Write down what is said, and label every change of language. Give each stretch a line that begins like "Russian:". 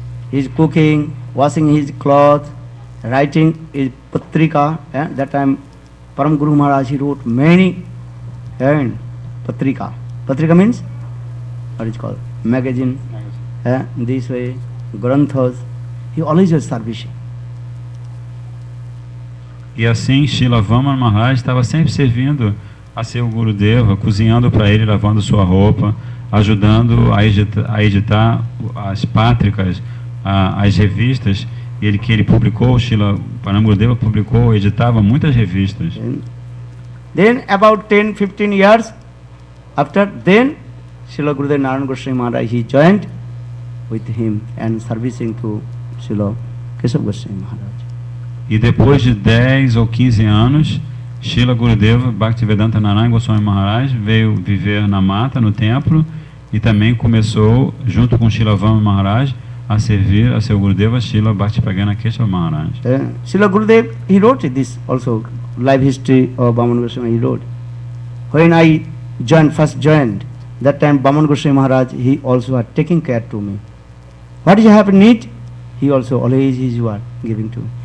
English: He is cooking, washing his clothes, writing his patrika. That time Param Guru Maharaj, he wrote many patrika. Patrika means what is called? Magazine. This way, granthas. He always was servicing.
Portuguese: E assim, Srila Vamana Maharaj estava sempre servindo a seu Gurudeva, cozinhando para ele, lavando sua roupa, ajudando a editar as pátricas, as revistas, que ele publicou, Srila Param Gurudeva publicou, editava muitas revistas.
English: Then about 10, 15 years after, then Srila Gurudev Narayana Goswami Maharaj, he joined with him and servicing to Srila Keshav Goswami Maharaj.
Portuguese: E depois de 10 ou 15 anos, Srila Gurudeva Bhaktivedanta Narayana Goswami Maharaj veio viver na mata, no templo, e também começou, junto com Srila Vamana Maharaj, a servir a seu Gurudeva Srila Bhaktipragana Keshava Maharaj.
English: Srila Gurudev, he wrote this also, life history of Vamana Goswami, he wrote. When I first joined, that time Vamana Goswami Maharaj, he also had taken care to me. What you have need, he also always his word giving to me.